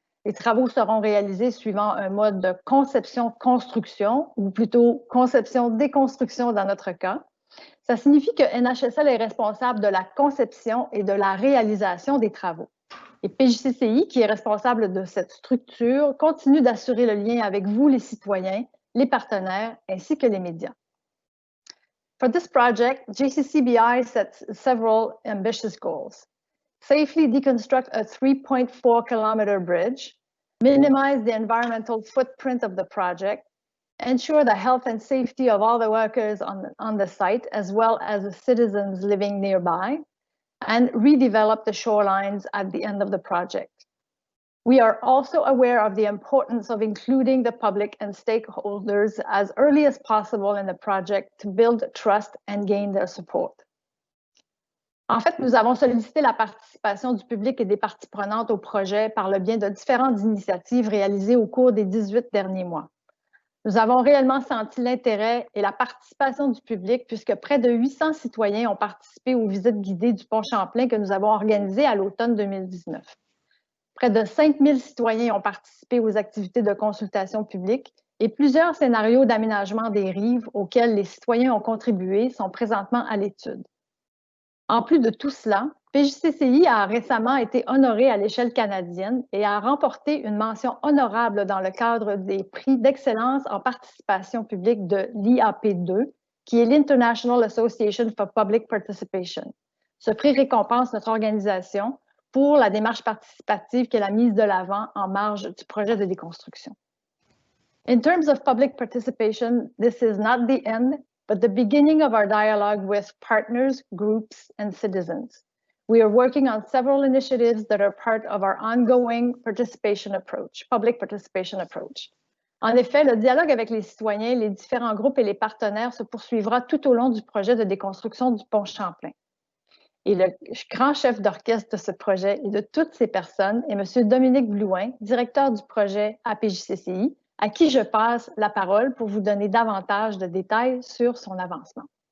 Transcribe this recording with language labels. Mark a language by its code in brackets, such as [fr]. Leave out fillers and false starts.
[fr] Les travaux seront réalisés suivant un mode de conception-construction, ou plutôt conception-déconstruction dans notre cas. Ça signifie que NHSL est responsable de la conception et de la réalisation des travaux. Et PJCCI, qui est responsable de cette structure, continue d'assurer le lien avec vous, les citoyens, les partenaires, ainsi que les médias. [en] For this project, JCCBI sets several ambitious goals. Safely deconstruct a 3.4-kilometer bridge, minimize the environmental footprint of the project, ensure the health and safety of all the workers on the site, as well as the citizens living nearby, and redevelop the shorelines at the end of the project. We are also aware of the importance of including the public and stakeholders as early as possible in the project to build trust and gain their support. [fr] En fait, nous avons sollicité la participation du public et des parties prenantes au projet par le biais de différentes initiatives réalisées au cours des 18 derniers mois. Nous avons réellement senti l'intérêt et la participation du public puisque près de 800 citoyens ont participé aux visites guidées du pont Champlain que nous avons organisées à l'automne 2019. Près de 5000 citoyens ont participé aux activités de consultation publique et plusieurs scénarios d'aménagement des rives auxquels les citoyens ont contribué sont présentement à l'étude. En plus de tout cela, PJCCI a récemment été honoré à l'échelle canadienne et a remporté une mention honorable dans le cadre des prix d'excellence en participation publique de l'IAP2, qui est l'International Association for Public Participation. Ce prix récompense notre organisation pour la démarche participative qu'elle a mise de l'avant en marge du projet de déconstruction. [en] In terms of public participation, this is not the end, but the beginning of our dialogue with partners, groups, and citizens. We are working on several initiatives that are part of our ongoing participation approach, public participation approach. [fr] En effet, le dialogue avec les citoyens, les différents groupes et les partenaires se poursuivra tout au long du projet de déconstruction du pont Champlain. Et le grand chef d'orchestre de ce projet et de toutes ces personnes est M. Dominique Blouin, directeur du projet à PJCCI, à qui je passe la parole pour vous donner davantage de détails sur son avancement.